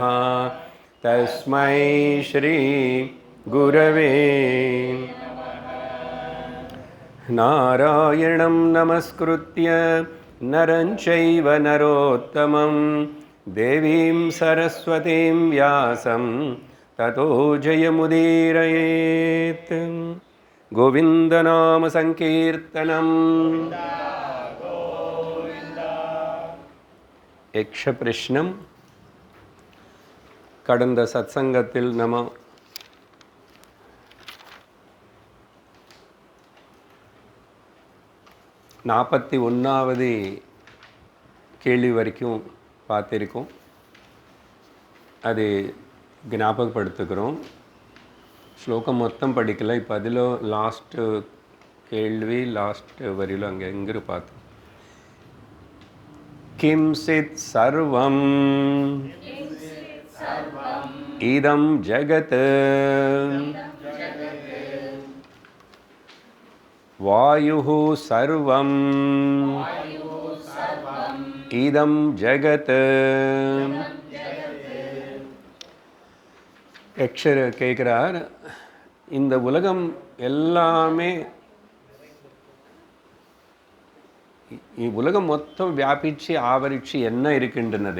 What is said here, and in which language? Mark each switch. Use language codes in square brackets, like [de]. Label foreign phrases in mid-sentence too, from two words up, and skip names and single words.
[sa] तस्मै श्री गुरवे नारायणं नमस्कृत्य नरं चैव नरोत्तमं देवीं सरस्वतीं व्यासं ततो जयमुदीरयेत्। गोविन्दनाम संकीर्तनम्। [ta] यक्षप्रश्नं கடந்த சத்சங்கத்தில் நம்ம 41வது கேள்வி வரைக்கும் பார்த்திருக்கோம். அது ஞாபகப்படுத்துகிறோம். ஸ்லோகம் மொத்தம் படிக்கல. இப்போ அதில் லாஸ்ட்டு கேள்வி லாஸ்ட் வரியில் அங்கே எங்கே பார்த்தோம். [sa] किं चित् सर्वं इदं जगत् वायुः सर्वं इदं जगत्. [ta] யக்ஷர் கேட்குறார், இந்த உலகம் எல்லாமே உலகம் மொத்தம் வியாபிச்சு ஆவரிச்சு என்ன இருக்கின்றனது?